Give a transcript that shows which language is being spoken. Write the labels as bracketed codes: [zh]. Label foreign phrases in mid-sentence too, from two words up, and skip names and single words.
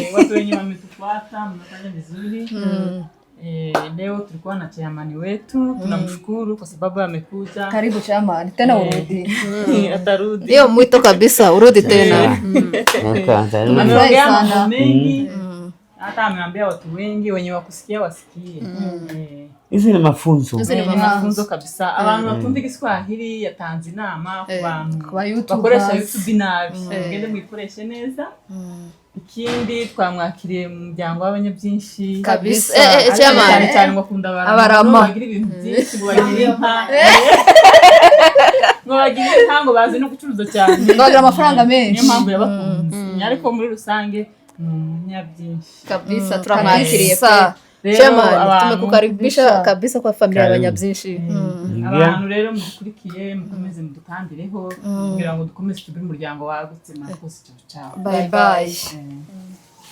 [sw] Watu wenye wametufuata, mnafanya vizuri. Leo tulikuwa na chairman wetu, tunamshukuru kwa sababu amekuja. Karibu chairman, tena urudi. Atarudi. Ndio mwito kabisa, urudi tena. Ameongea mambo mengi. Hata ameambia watu wengi wenye wakusikia wasikie. Hizi ni mafunzo. Ni mafunzo kabisa. [rw] Abantu batumva Igiswahili yatanze inama ku bantu [sw] kwa YouTube, [rw] bakoresha YouTube nabi. Ngende mwikoreshe neza. Ikindi twamwakiriye mu muryango w'abanyabyinshi kabisa. Chairman ngo akunda abantu bagira ibintu byinshi, ngo bagira inka ngo bazi no gucuruza cyane, bagira amafaranga menshi. Niyo mpamvu yabakunze. Ariko muri rusange munyabyinshi kabisa turamwakiriye pe. [sw] Chairman, tumekukaribisha kabisa kwa familia ya Banyabyinshi. [rw] Abantu rero mudukurikiye mukomeze mudutambireho kugira ngo dukomeze tugire umuryango wagutse mwakoze cyo. [en] Bye bye.